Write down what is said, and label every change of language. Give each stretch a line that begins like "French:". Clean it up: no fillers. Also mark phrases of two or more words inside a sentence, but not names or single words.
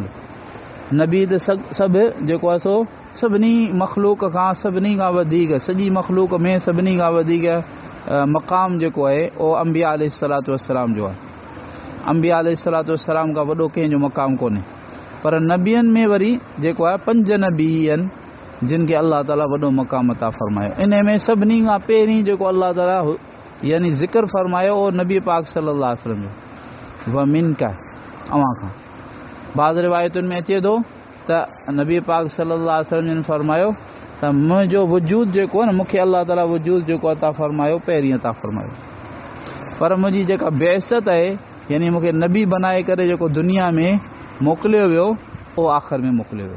Sindhi: नबी त सभु जेको आहे सो सभिनी मख़लूक़ खां सभिनी खां वधीक, सॼी मख़लूक़ में सभिनी खां वधीक मक़ाम जेको आहे उहो अंबिया
Arabic: عليه الصلاة والسلام
Sindhi: जो आहे। अंबिया
Arabic: عليه الصلاة والسلام
Sindhi: खां वॾो कंहिंजो मक़ाम कोन्हे, पर नबियनि में वरी जेको आहे 5 नबी आहिनि जिन खे अल्लाह ताला वॾो मक़ाम अता फरमायो। इन में सभिनी खां पहिरीं जेको अल्लाह ताला यानी ज़िक्र फरमायो उहो नबी पाक
Arabic: صلى الله عليه وسلم
Sindhi: जो
Arabic: ومنك
Sindhi: अवां खां। बाज़ रिवायतुनि में अचे थो त नबी पाक
Arabic: صلى الله عليه وسلم
Sindhi: जिन फरमायो त मुंहिंजो वजूद जेको आहे न, मूंखे अल्लाह ताला वजूद जेको अता फरमायो पहिरीं अता फरमायो, पर मुंहिंजी जेका बेइज़त आहे यानी मूंखे नबी बनाए करे जेको दुनिया में मोकिलियो वियो उहो आख़िर में मोकिलियो वियो।